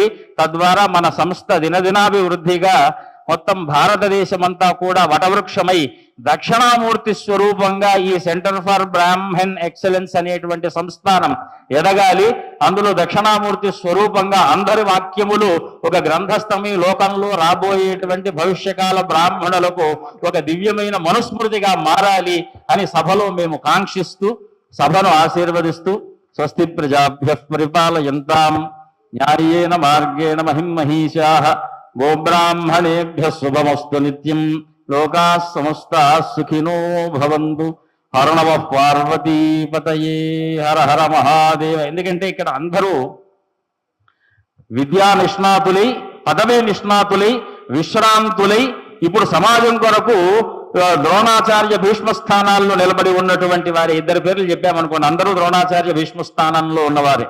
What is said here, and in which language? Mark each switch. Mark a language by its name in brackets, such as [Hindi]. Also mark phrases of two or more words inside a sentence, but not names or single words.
[Telugu] తద్వారా మన సంస్థ దినదినాభివృద్ధిగా మొత్తం భారతదేశమంతా కూడా వటవృక్షమై దక్షిణామూర్తి స్వరూపంగా ఈ సెంటర్ ఫర్ బ్రాహ్మణ్ ఎక్సలెన్స్ అనేటువంటి సంస్థానం ఎదగాలి. అందులో దక్షిణామూర్తి స్వరూపంగా అందరి వాక్యములు ఒక గ్రంథస్థమై లోకంలో రాబోయేటువంటి భవిష్యకాల బ్రాహ్మణులకు ఒక దివ్యమైన మనుస్మృతిగా మారాలి అని సభలో మేము కాంక్షిస్తూ సభను ఆశీర్వదిస్తూ [Sanskrit] స్వస్తి ప్రజాభ్యః పరిపాలయంతాం న్యాయేన మార్గేణ మహిమహీషాః గోబ్రాహ్మణేభ్యః శుభమస్తు నిత్యం లోకాః సమస్తాః సుఖినో భవంతు. హర నమః పార్వతీపతయే. హర హర మహాదేవ. [Telugu] ఎందుకంటే ఇక్కడ అందరూ విద్యా నిష్ణాతులై, పదవీ నిష్ణాతులై, విశ్రాంతులై ఇప్పుడు సమాజం కొరకు ద్రోణాచార్య భీష్మ స్థానాల్లో నిలబడి ఉన్నటువంటి వారి ఇద్దరు పేర్లు చెప్పామనుకోండి, అందరూ ద్రోణాచార్య భీష్మ స్థానంలో ఉన్నవారే.